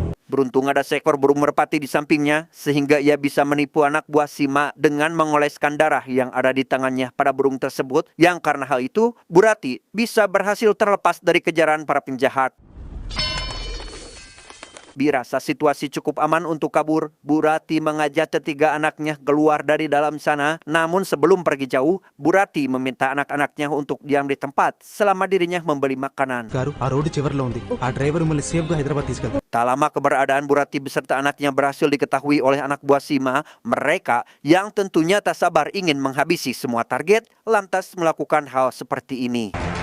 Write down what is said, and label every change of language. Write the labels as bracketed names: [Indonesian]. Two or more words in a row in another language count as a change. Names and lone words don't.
[Indonesian] Beruntung ada seekor burung merpati di sampingnya sehingga ia bisa menipu anak buah Sima dengan mengoleskan darah yang ada di tangannya pada burung tersebut, yang karena hal itu Bu Rati bisa berhasil terlepas dari kejaran para penjahat. Dirasa situasi cukup aman untuk kabur, Bu Rati mengajak ketiga anaknya keluar dari dalam sana. Namun sebelum pergi jauh, Bu Rati meminta anak-anaknya untuk diam di tempat selama dirinya membeli makanan. [Telugu] గారు ఆ రోడ్డు చివర్లో ఉంది ఆ డ్రైవర్ మిమ్మల్ని సేఫ్గా హైదరాబాద్ తీసుకెళ్తారు. [Indonesian] Tak lama keberadaan Bu Rati beserta anaknya berhasil diketahui oleh anak buah Sima. Mereka yang tentunya tak sabar ingin menghabisi semua target, lantas melakukan hal seperti ini.